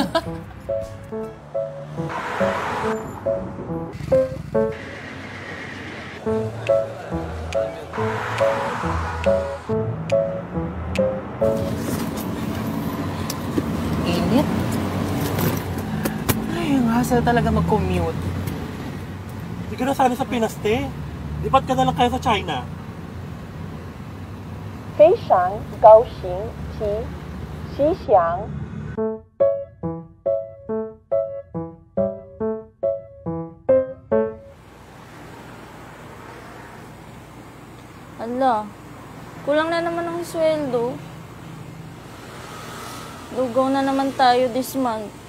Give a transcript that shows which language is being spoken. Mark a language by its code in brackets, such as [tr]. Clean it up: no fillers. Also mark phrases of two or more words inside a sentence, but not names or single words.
[tl] Init. Ay, ang hassle talaga mag-commute. Hindi ka na sana sa Pinas, te. Lipat ka na lang kaya sa China. [zh] 非常高兴及吉祥。 [tl] Ala, kulang na naman ang sweldo. Lugaw na naman tayo [en] this month.